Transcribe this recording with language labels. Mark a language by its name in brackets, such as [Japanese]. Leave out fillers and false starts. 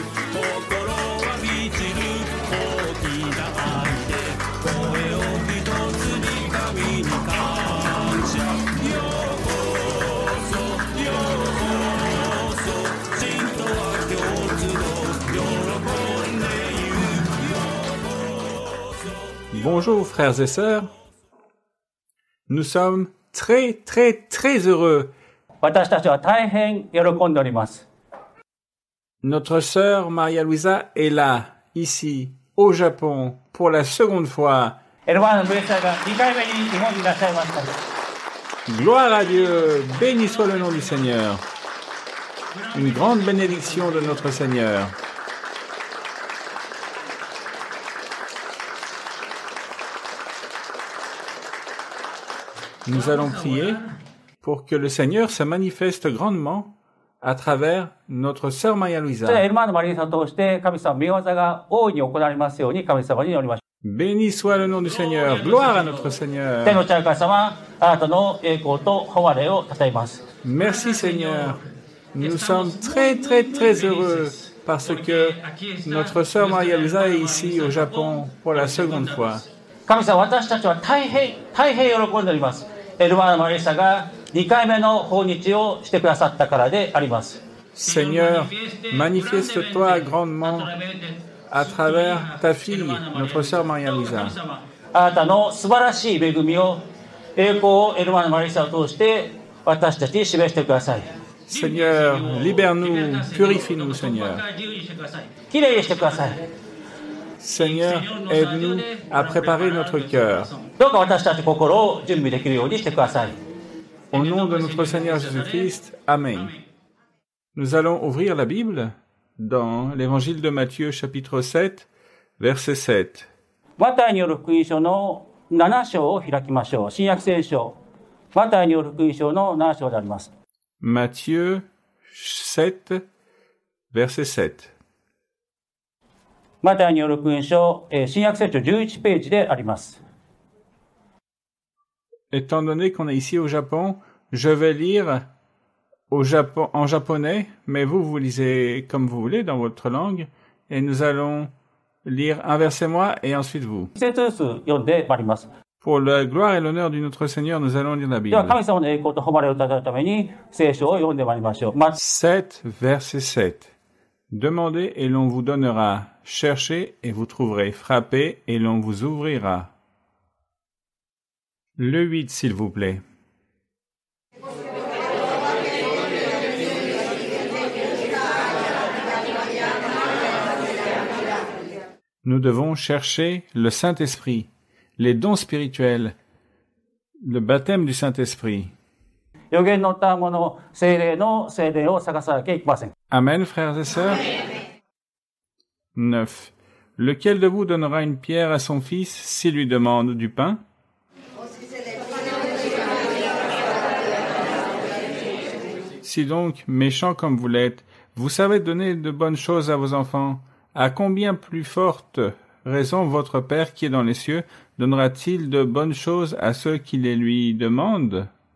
[Japanese] 心は満ちる大きな愛で声を一つに神に感謝ようこそようこそ信徒は共通の喜んでゆくようこそ [French] Bonjour frères et sœurs. Nous sommes très, très, très heureux. [Japanese] 私たちは大変喜んでおります。 [French] Notre sœur Maria Luisa est là, ici, au Japon, pour la seconde fois. [Japanese] エルバーナ・ルエサが2回目に日本にいらっしゃいました。 [French] Gloire à Dieu, béni soit le nom du Seigneur. Une grande bénédiction de notre Seigneur. Nous allons prier pour que le Seigneur se manifeste grandement à travers notre sœur Maria Luisa. [Japanese] エルバーナ・マリーさんを通して神様の御業が大いに行われますように神様に祈りましょう。 [French] Béni soit le nom du Seigneur. Gloire à notre Seigneur. [Japanese] 天の父なる神様、あなたの栄光と誉れをたたえます。 [French] Merci Seigneur. Nous sommes très très très heureux parce que notre sœur Maria Luisa est ici au Japon pour la seconde fois. [Japanese] 神様、私たちは大変喜んでおります。エルバーナ・マリーさんが2回目の訪日をしてくださったからであります。 [French] Seigneur, manifeste-toi grandement à travers ta fille, notre sœur Maria Luisa. [Japanese] あなたの素晴らしい恵みを、栄光をエルバーナ・マリーさんを通して私たちに示してください。 [French] Seigneur, libère-nous, purifie-nous, Seigneur. [Japanese] きれいにしてください。 [French] Seigneur, aide-nous à préparer notre cœur. [Japanese] どうか私たち心を準備できるようにしてください。 [French] Au nom de notre Seigneur Jésus-Christ, Amen. Nous allons ouvrir la Bible dans l'évangile de Matthieu, chapitre 7, verset 7. [Japanese] マタイによる福音書の7章を開きましょう。新約聖書、マタイによる福音書の7章であります。 [French] Matthieu 7, verset 7. [Japanese] マタイによる福音書、新約聖書11ページであります。 [French] Étant donné qu'on est ici au Japon, je vais lire en japonais, mais vous lisez comme vous voulez dans votre langue, et nous allons lire un verset moi et ensuite vous. [Japanese] 一節ずつ読んでまいります。 [French] Pour la gloire et l'honneur du notre Seigneur, nous allons lire la [Japanese] では [French] Bible. [Japanese] 神様の栄光と誉れをたたえるために聖書を読んでまいりましょう。 [French] 7, verset 7. Demandez et l'on vous donnera. Cherchez et vous trouverez. Frappez et l'on vous ouvrira. Le 8, s'il vous plaît. Nous devons chercher le Saint-Esprit, les dons spirituels, le baptême du Saint-Esprit. [Japanese] 預言のったもの、聖霊の聖霊を探さなきゃいけません。 [French] Amen, frères et sœurs. 9. Lequel de vous donnera une pierre à son fils s'il lui demande du pain? Si donc, méchants comme vous l'êtes, vous savez donner de bonnes choses à vos enfants, à combien plus forte raison votre Père qui est dans les cieux donnera-t-il de bonnes choses à ceux qui les lui demandent?